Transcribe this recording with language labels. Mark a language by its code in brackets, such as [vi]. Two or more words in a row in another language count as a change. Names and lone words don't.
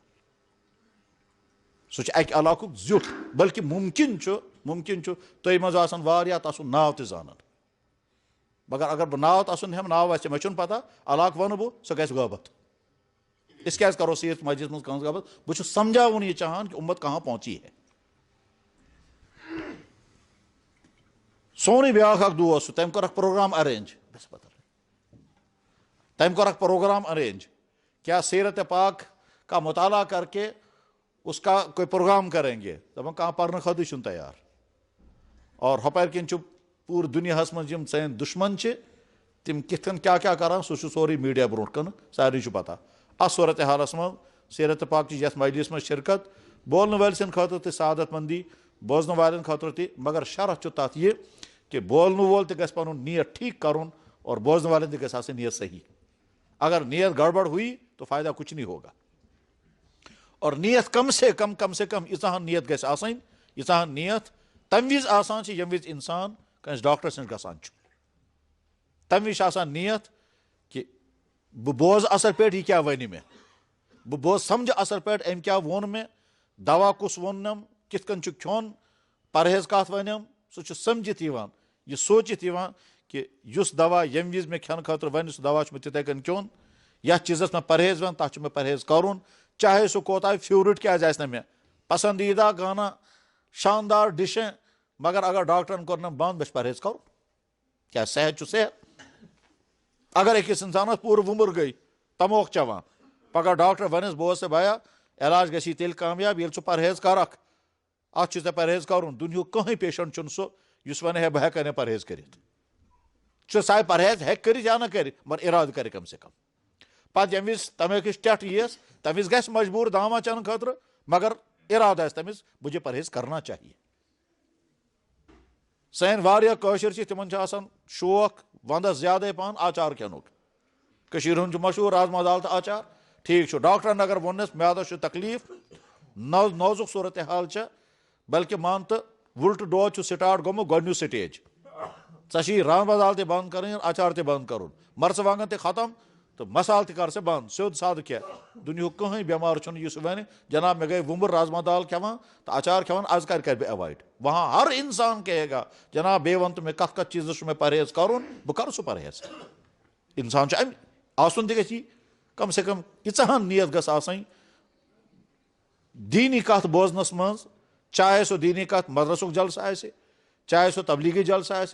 [ks] سُہ چھُ اکہِ علاقُک زیُٹھ بلکہ ممکن چھُ تُہۍ منٛز آسن واریاہ تس سُنٛد ناو تہِ زانان مگر اگر بہٕ ناو تسُنٛد ہٮ۪مہٕ ناو آسہِ مےٚ چھُنہٕ پتہ علاقہٕ ونہٕ بہٕ سۄ گژھِ غٲبت. أسۍ کیٛازِ کرو سید مسجدس منٛز کٲنٛسہِ غٲبت. بہٕ چھُس سمجھاوُن یہِ چاہان [ur] کہ اُمت کہاں پہنچی ہے. [ks] سونُے بیٛاکھ اکھ دۄہ اوس سُہ تٔمۍ کوٚر اکھ پروگرام ارینج. تٔمۍ کوٚر اکھ پروگرام ارینج [ur] کیا سیرت پاک کا مطالعہ کر کے اس کا کوئی پروگرام کریں گے. [ks] دپان کانٛہہ پرنہٕ خٲطرٕ چھُنہٕ تیار. اور ہۄپٲرۍ کِنۍ چھُ پوٗرٕ دُنیاہس منٛز یِم سٲنۍ دُشمن چھِ تِم کِتھ کٔنۍ کیٛاہ کران سُہ چھُ سورُے میٖڈیا برونٛٹھ کَنہٕ سارنٕے چھُ پتہ. اتھ صورت حالس منٛز سیرت پاک چہِ یتھ مجلس منٛز شرکت بولنہٕ وٲلۍ سٕنٛدِ خٲطرٕ تہِ سعادت مندی بوزنہٕ والٮ۪ن خٲطرٕ تہِ مگر شرط چھُ تتھ یہِ کہ بولنہٕ وول تہِ گژھِ پنُن نیت ٹھیٖک کرُن اور بوزنہٕ والٮ۪ن تہِ گژھِ آسٕنۍ نیت صحیح. [ur] اگر نیت گڑبڑ ہوئی تو فائدہ کچھ نہیں ہوگا. [ks] اور نیت [ur] کم سے کم [ks] ییٖژاہ نیت گژھِ آسٕنۍ ییٖژاہ نیت تمہِ وِزِ آسان چھِ ییٚمہِ وِزِ انسان کٲنٛسہِ ڈاکٹرس نِش گژھان چھُ. تمہِ وِزِ چھِ آسان نیت کہ بہٕ بوزٕ اصل پٲٹھۍ یہِ کیٛاہ وَنہِ مےٚ. بہٕ بوزٕ سمجھٕ اصل پٲٹھۍ أمۍ کیٛاہ ووٚن مےٚ دوا کُس ووٚننم کِتھ کٔنۍ چھُ کھیوٚن پرہیز کتھ ونیم. سُہ چھُ سمجھِتھ یِوان یہِ سوٗنٛچِتھ یِوان کہ یُس دوا ییٚمہِ وِزِ مےٚ کھٮ۪نہٕ خٲطرٕ وَنہِ سُہ دوا چھُ مےٚ تِتھَے کٔنۍ کھیوٚن. یتھ چیٖزس مےٚ پرہیز ون تتھ چھُ مےٚ پرہیز کرُن چاہے سُہ کوتاہ فیورٹ کیٛازِ آسہِ نہٕ مےٚ پسندیدہ [ur] گانا شاندار ڈِشیں [ks] مگر اگر ڈاکٹرن کوٚرنم بنٛد مےٚ چھُ پرہیز کرُن. کیٛاہ صحت چھُ صحت. اگر أکِس انسانس پوٗرٕ وُمر گٔے تموکھ چٮ۪وان پگاہ ڈاکٹر ونٮ۪س بہٕ اوس ژےٚ بیا علاج گژھی تیٚلہِ کامیاب ییٚلہِ ژٕ پرہیز کرکھ. اتھ چھُ ژےٚ پرہیز کرُن. دُنیہُک کٕہٕنۍ پیشنٹ چھُنہٕ سُہ یُس ونہِ ہے بہٕ ہٮ۪کے نہٕ پرہیز کٔرِتھ. سُہ پرہیز ہٮ۪کہِ کٔرِتھ یا نہٕ کرِ مگر ارادٕ کرِ [ur] کم سے کم. [ks] پتہٕ ییٚمہِ وِزِ تمیکٕچ ٹٮ۪ٹھ یِیَس تمہِ وِزِ گژھِ مجبوٗر داما چٮ۪نہٕ خٲطرٕ مگر ارادٕ آسہِ تٔمِس [ur] مجھے پرہیز کرنا چاہیے. [ks] سٲنۍ واریاہ کٲشِر چھِ تِمن چھُ آسان شوق ونٛدس زیادے پہن آچار کھٮ۪نُک. کٔشیٖرِ ہُنٛد چھُ مشہوٗر رازما دال تہٕ آچار. ٹھیٖک چھُ ڈاکٹرن اگر ووٚننس میادس چھُ تکلیٖف نوزُک صوٗرت حال چھےٚ بلکہِ مان تہٕ وُلٹہٕ دود چھُ سٹاٹ گوٚمُت گۄڈنیُک سٹیج. ژےٚ چھِی رازما دال تہِ بنٛد کرٕنۍ آچار تہِ بنٛد کرُن مرژٕوانٛگن تہِ ختم تہٕ مسالہٕ تہِ کر ژٕ بنٛد سیوٚد سادٕ کھٮ۪ہ. دُنیہُک کٕہٕنۍ بٮ۪مار چھُنہٕ یُس وَنہِ جناب مےٚ گٔے وُمر رازما دال کھٮ۪وان تہٕ اچار کھٮ۪وان آز کر بہٕ ایوایڈ. [ur] وہاں ہر انسان کہے گا [ks] جناب بیٚیہِ وَن تہٕ مےٚ کتھ کتھ چیٖزس چھُ مےٚ پرہیز کرُن بہٕ کرٕ سُہ پرہیز. انسان چھُ امہِ آسُن تہِ گژھِ [ur] کم سے کم [ks] ییٖژاہ نیت گٔژھ آسٕنۍ دیٖنی کتھ بوزنس منٛز چاہے سُہ دیٖنی کتھ مدرسُک جلسہٕ آسہِ چاہے سُہ تبلیغی جلسہٕ